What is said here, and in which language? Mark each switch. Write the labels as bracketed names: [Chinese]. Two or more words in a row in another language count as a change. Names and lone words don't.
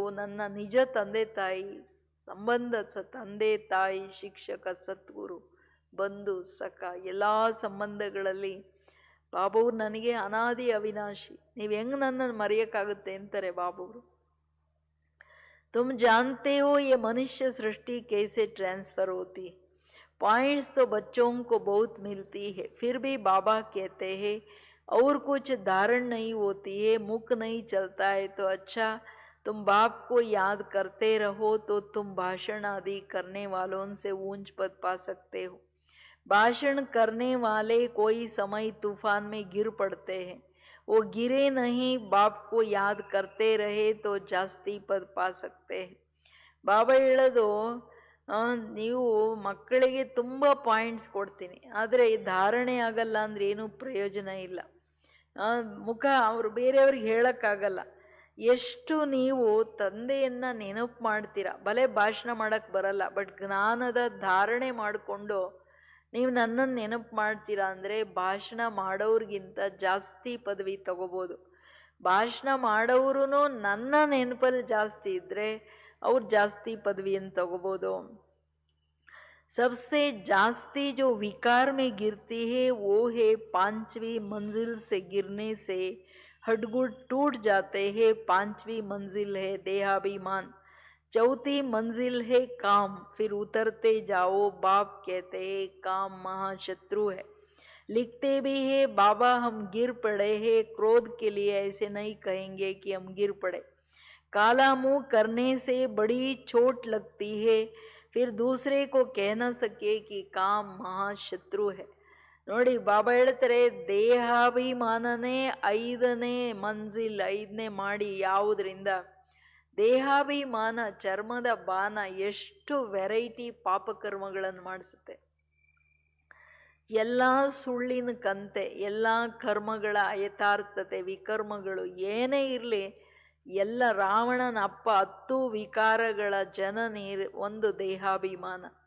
[Kannada] ನನ್ನ ನಿಜ ತಂದೆ ತಾಯಿ ಸಂಬಂಧ, ತಂದೆ ತಾಯಿ, ಶಿಕ್ಷಕ, ಸದ್ಗುರು, ಬಂಧು, ಸಖ, ಎಲ್ಲ ಸಂಬಂಧಗಳಲ್ಲಿ ಬಾಬವ್ರು ನನಗೆ ಅನಾದಿ ಅವಿನಾಶಿ, ನೀವು ಹೆಂಗೆ ನನ್ನನ್ನು ಮರೆಯೋಕ್ಕಾಗುತ್ತೆ ಅಂತಾರೆ ಬಾಬವ್ರು. [Hindi] तुम जानते हो ये मनुष्य सृष्टि कैसे ट्रांसफर होती है। पॉइंट्स तो बच्चों को बहुत मिलती है, फिर भी बाबा कहते हैं और कुछ धारण नहीं होती है, मुख नहीं चलता है तो अच्छा तुम बाप को याद करते रहो तो तुम भाषण आदि करने वालों से ऊंच पद पा सकते हो। भाषण करने वाले कोई समय तूफान में गिर पड़ते हैं, वो गिरे नहीं, बाप को याद करते रहे तो जास्ती पद पा सकते हैं। [Kannada] ಬಾಬಾ ಹೇಳೋದು ನೀವು ಮಕ್ಕಳಿಗೆ ತುಂಬ ಪಾಯಿಂಟ್ಸ್ ಕೊಡ್ತೀನಿ, ಆದರೆ ಈ ಧಾರಣೆ ಆಗಲ್ಲ ಅಂದ್ರೆ ಏನು ಪ್ರಯೋಜನ ಇಲ್ಲ. ಮುಖ ಅವರು ಬೇರೆಯವ್ರಿಗೆ ಹೇಳಕ್ಕಾಗಲ್ಲ. ಎಷ್ಟು ನೀವು ತಂದೆಯನ್ನ ನೆನಪು ಮಾಡ್ತೀರಾ, ಭಲೆ ಭಾಷಣ ಮಾಡಕ್ ಬರಲ್ಲ, ಬಟ್ ಜ್ಞಾನದ ಧಾರಣೆ ಮಾಡಿಕೊಂಡು ನೀವು ನನ್ನನ್ನು ನೆನಪು ಮಾಡ್ತೀರಾ ಅಂದರೆ ಭಾಷಣ ಮಾಡೋರ್ಗಿಂತ ಜಾಸ್ತಿ ಪದವಿ ತಗೋಬೋದು. ಭಾಷಣ ಮಾಡೋರು ನನ್ನ ನೆನಪಲ್ಲಿ ಜಾಸ್ತಿ ಇದ್ದರೆ ಅವ್ರು ಜಾಸ್ತಿ ಪದವಿಯನ್ನು ತಗೋಬೋದು. [Hindi] सबसे जास्ती जो विकार में गिरती है वो है पांचवी मंजिल से गिरने से हड्डगुड टूट जाते हैं। पांचवी मंजिल है देहाभिमान, चौथी मंजिल है काम, फिर उतरते जाओ। बाप कहते हैं काम महाशत्रु है। लिखते भी है बाबा हम गिर पड़े हैं, क्रोध के लिए ऐसे नहीं कहेंगे कि हम गिर पड़े। काला मुंह करने से बड़ी चोट लगती है, फिर दूसरे को कह न सके कि काम महाशत्रु है। [Kannada] ನೋಡಿ ಬಾಬಾ ಹೇಳ್ತಾರೆ ದೇಹಾಭಿಮಾನನೇ 5ನೇ ಮಂಜಿಲ್, 5ನೇ ಮಾಡಿ. ಯಾವುದರಿಂದ? ದೇಹಾಭಿಮಾನ, ಚರ್ಮದ ಬಾನ ಎಷ್ಟು ವೆರೈಟಿ ಪಾಪಕರ್ಮಗಳನ್ನು ಮಾಡಿಸುತ್ತೆ. ಎಲ್ಲ ಸುಳ್ಳಿನ ಕಂತೆ, ಎಲ್ಲ ಕರ್ಮಗಳ ಯಥಾರ್ಥತೆ, ವಿಕರ್ಮಗಳು ಏನೇ ಇರಲಿ, ಎಲ್ಲ ರಾವಣನ ಅಪ್ಪ 10 ವಿಕಾರಗಳ ಜನನಿ ಒಂದು ದೇಹಾಭಿಮಾನ.